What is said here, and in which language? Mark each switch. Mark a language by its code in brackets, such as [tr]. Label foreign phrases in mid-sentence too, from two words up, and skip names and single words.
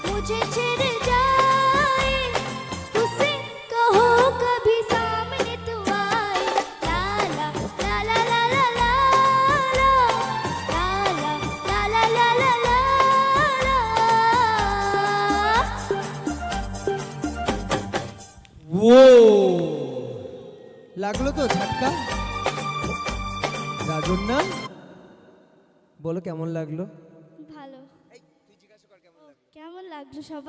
[hi] मुझे चिढ़ जाए उसे कहो कभी सामने तू आए लाला लाला लाला लाला लाला लाला लाला [bn] ও লাগলো তো ঝটকা রাজন না বলো কেমন লাগলো ভালো কেমন লাগলো সবার